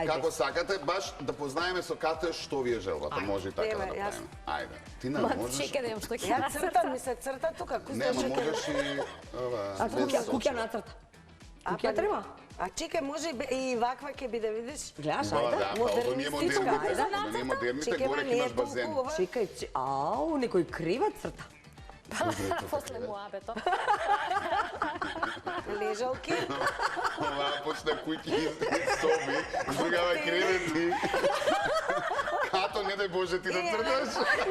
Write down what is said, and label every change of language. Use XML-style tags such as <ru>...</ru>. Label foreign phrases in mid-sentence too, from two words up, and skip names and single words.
<mk>Како сакате, баш да познаеме со кате што ви е желбата. Може и така да Еве, јас- направиме. Ајде. Ти не Ма можеш... чекај да имам што ќе Ја нацртам. цртам, ми се црта тука, Не, ама куста можеш и... А куќа нацрта. Куќа треба? А чекај, може и ваква ќе биде, видиш? Гледаш, Да, ајде. да, па</mk> <sr>ovo nije</sr> <mk>Модернистичка, модерните. ајде.</mk> <sr>Ovo nije modernite,</sr> <mk>Чекај, горе ма не имаш е базен. толку ова. Чекај, ау, некој кревет црта. После муабето. Лежалки. Ова почна куќи и соби, другава кревети. Като не дај Боже ти да црташ.</mk>